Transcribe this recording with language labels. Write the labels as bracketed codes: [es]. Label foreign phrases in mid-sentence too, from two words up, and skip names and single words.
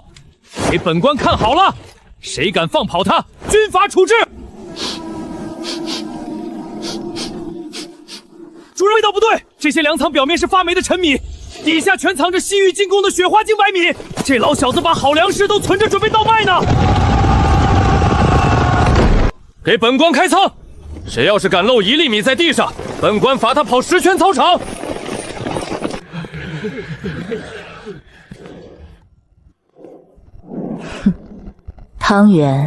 [zh] 给本官看好了，誰敢放跑他，軍法處置！主人，味道不對，這些糧倉表面是發霉的陳米，底下全藏着西域進貢的雪花精白米。這老小子把好糧食都存着，準備倒賣呢。給本官開倉！誰要是敢漏1粒米在地上，本官罰他跑10圈操場。湯圓，